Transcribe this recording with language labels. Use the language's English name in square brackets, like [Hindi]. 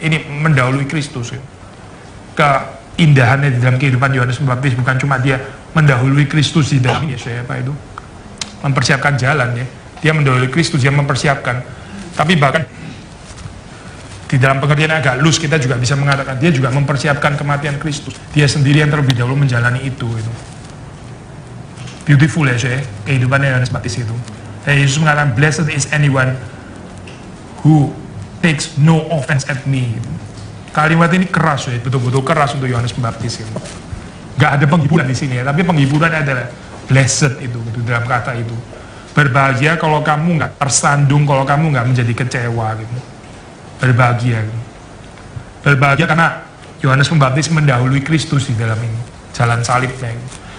[Indonesian] Ini mendahului Kristus ya. Keindahannya di dalam kehidupan Yohanes Pembaptis bukan cuma dia mendahului Kristus di dalam Yesus apa itu, mempersiapkan jalan ya. Dia mendahului Kristus, dia mempersiapkan. Tapi bahkan di dalam pengertian agak loose kita juga bisa mengatakan dia juga mempersiapkan kematian Kristus. Dia sendiri yang terlebih dahulu menjalani itu. Beautiful ya saya, kehidupannya Yohanes Pembaptis itu. Dan Yesus mengatakan, [English] blessed is anyone who takes no offense at me. [Indonesian] Kalimat ini keras ya, betul-betul keras untuk Yohanes Pembaptis itu. Gak ada penghiburan di sini ya, tapi penghiburan adalah blessed itu dalam kata itu. Berbahagia kalau kamu nggak tersandung, kalau kamu nggak menjadi kecewa gitu. Berbahagia gitu. Berbahagia karena Yohanes Pembaptis mendahului Kristus di dalam ini, jalan salibnya gitu.